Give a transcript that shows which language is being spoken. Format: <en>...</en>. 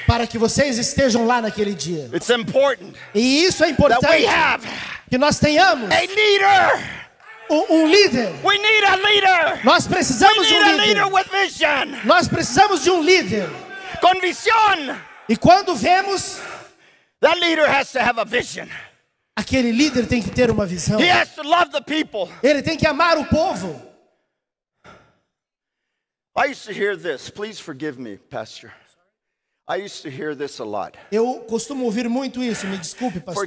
<pt>para que vocês estejam lá naquele dia.</pt> <en>It's important</en> <pt>E isso é</pt> <en>that</en> <pt>importante,</pt> <en>we have</en> <pt>que nós tenhamos</pt> <en>a leader.</en> <pt>um líder.</pt> <en>We need a leader.</en> <pt>Nós</pt> <en>We</en> <pt>precisamos de</pt> <en>need</en> <pt>um</pt> <en>a leader</en> <pt>líder.</pt> <en>with vision,</en> <pt>Nós precisamos de um líder.</pt> <es>con visión.</es> <pt>E quando vemos,</pt> <en>That leader has to have a vision.</en> <pt>aquele líder tem que ter uma visão.</pt> <en>He has to love the people.</en> <pt>Ele tem que amar o povo.</pt> <en>I used to hear this. Please forgive me, Pastor. I used to hear this a lot.</en> <pt>Eu costumo ouvir muito isso, me desculpe, pastor.</pt>